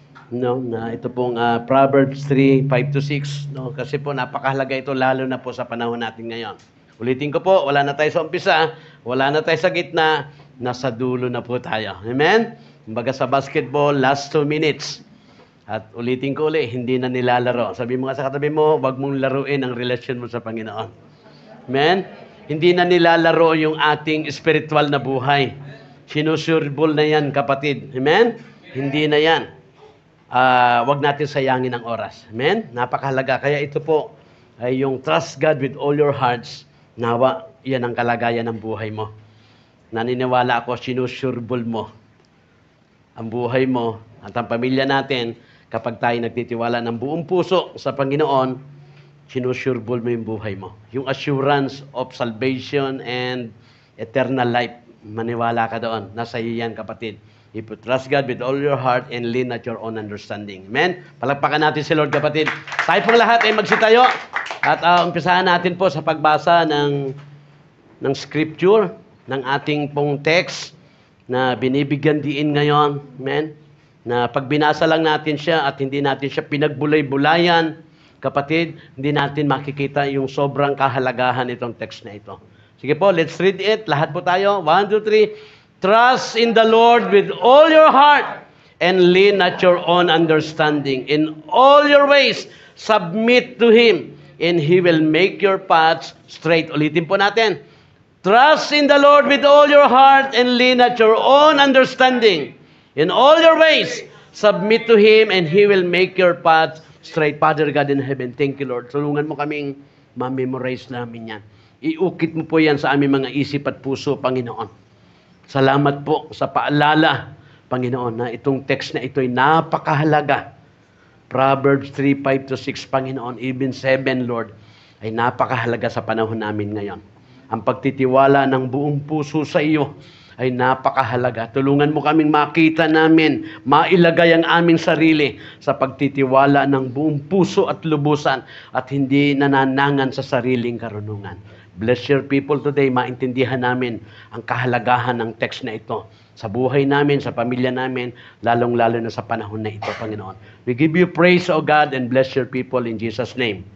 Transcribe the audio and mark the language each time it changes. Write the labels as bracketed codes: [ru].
[tl] No, na ito pong Proverbs 3, 5 to 6. No, kasi po napakahalaga ito lalo na po sa panahon natin ngayon. Ulitin ko po, wala na tayo sa umpisa, wala na tayo sa gitna, nasa dulo na po tayo. Amen? Kumbaga sa basketball, last 2 minutes. At ulitin ko ulit, hindi na nilalaro. Sabi mo nga sa katabi mo, wag mong laruin ang relasyon mo sa Panginoon. Amen? Hindi na nilalaro yung ating spiritual na buhay. Sinusurbol na yan, kapatid. Amen? Hindi na yan. Wag natin sayangin ang oras. Amen? Napakahalaga. Kaya ito po ay yung [en] trust God with all your hearts. [tl] Nawa, yan ang kalagayan ng buhay mo. Naniniwala ako, sinusurbol mo ang buhay mo at ang pamilya natin kapag tayo nagtitiwala ng buong puso sa Panginoon, sinusurbol mo yung buhay mo. [en] Yung assurance of salvation and eternal life. [tl] Maniwala ka doon. Nasa iyo yan, kapatid. [en] If you trust God with all your heart and lean at your own understanding. [tl] Amen? Palakpakan natin si Lord, kapatid. Tayo pong lahat ay magsitayo. At umpisahan natin po sa pagbasa ng scripture, ng ating pong text na binibigyan diin ngayon. Amen? Na pag binasa lang natin siya at hindi natin siya pinagbulay-bulayan, kapatid, hindi natin makikita yung sobrang kahalagahan itong text na ito. Sige po, [en] let's read it. [tl] Lahat po tayo. 1, 2, 3. [en] Trust in the Lord with all your heart and lean at your own understanding. In all your ways, submit to Him and He will make your paths straight. [tl] Ulitin po natin. [en] Trust in the Lord with all your heart and lean at your own understanding. In all your ways, submit to Him and He will make your paths straight. Father God in heaven, thank you, Lord. [tl] Tulungan mo kaming ma-memorize namin yan. Iukit mo po yan sa aming mga isip at puso, Panginoon. Salamat po sa paalala, Panginoon, na itong text na ito ay napakahalaga. Proverbs 3, 5-6, Panginoon, even 7, Lord, ay napakahalaga sa panahon namin ngayon. Ang pagtitiwala ng buong puso sa iyo ay napakahalaga. Tulungan mo kaming makita namin, mailagay ang aming sarili sa pagtitiwala ng buong puso at lubusan at hindi nananangan sa sariling karunungan. [en] Bless your people today, [tl] maintindihan namin ang kahalagahan ng text na ito sa buhay namin, sa pamilya namin, lalong-lalo na sa panahon na ito, Panginoon. [en] We give you praise, O God, and bless your people in Jesus' name.